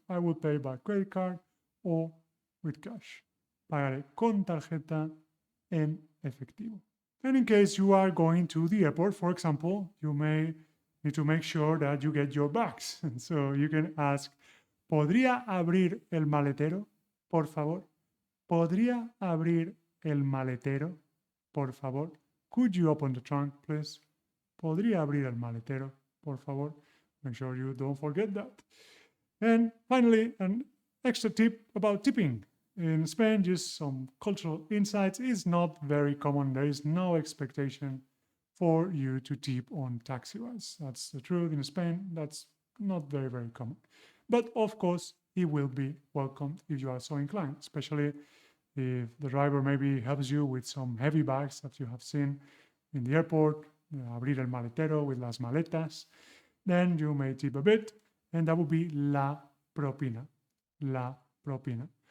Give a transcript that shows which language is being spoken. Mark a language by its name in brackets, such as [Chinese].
[English] I will pay by credit card or with cash. [Spanish] Pagaré con tarjeta en efectivo. [English] And in case you are going to the airport, for example, you may need to make sure that you get your bags. So you can ask, [Spanish] ¿podría abrir el maletero, por favor? ¿Podría abrir el maletero, por favor? [English] Could you open the trunk, please? [Spanish] ¿Podría abrir el maletero, por favor? [English] Make sure you don't forget that. And finally, an extra tip about tipping. In Spain, just some cultural insights. It's not very common. There is no expectation for you to tip on taxi rides. That's the truth. In Spain, that's not very, very common. But of course, it will be welcomed if you are so inclined, especially if the driver maybe helps you with some heavy bags that you have seen in the airport, [Spanish] abrir el maletero [English] with [Spanish] las maletas, [English] then you may tip a bit, and that would be [Spanish] la propina, la propina.